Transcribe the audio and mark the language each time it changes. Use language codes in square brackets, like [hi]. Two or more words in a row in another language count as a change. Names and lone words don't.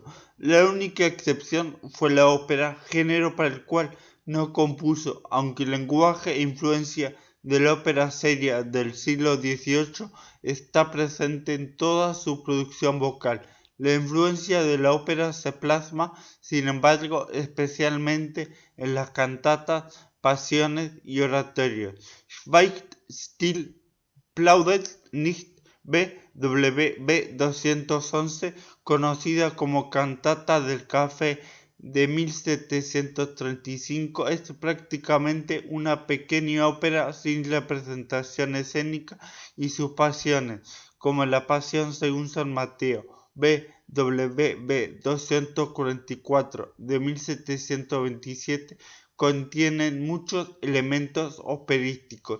[es] La única excepción fue la ópera, género para el cual no compuso, aunque el lenguaje e influencia de la ópera seria del siglo XVIII está presente en toda su producción vocal. La influencia de la ópera se plasma, sin embargo, especialmente en las cantatas, pasiones y oratorios. Schweigt still, plaudert nicht, BWV 211, conocida como Cantata del Café de 1735, es prácticamente una pequeña ópera sin representación escénica y sus pasiones, como la Pasión según San Mateo, BWV 244 de 1727, contienen muchos elementos operísticos.